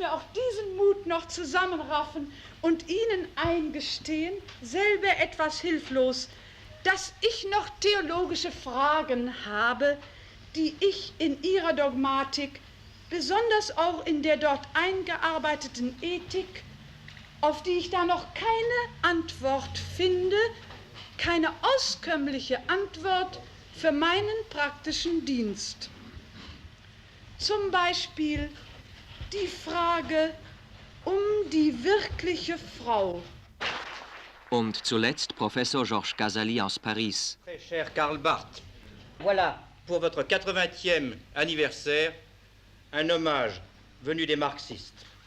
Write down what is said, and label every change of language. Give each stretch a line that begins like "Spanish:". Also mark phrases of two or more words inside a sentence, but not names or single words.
German: mir auch diesen Mut noch zusammenraffen und Ihnen eingestehen, selber etwas hilflos, dass ich noch theologische Fragen habe, die ich in Ihrer Dogmatik, besonders auch in der dort eingearbeiteten Ethik, auf die ich da noch keine Antwort finde, keine auskömmliche Antwort für meinen praktischen Dienst. Zum Beispiel die Frage um die wirkliche Frau. Und zuletzt Professor Georges Casali aus Paris.
French: Très cher Karl Barth, voilà pour votre 80e anniversaire un hommage venu des marxistes.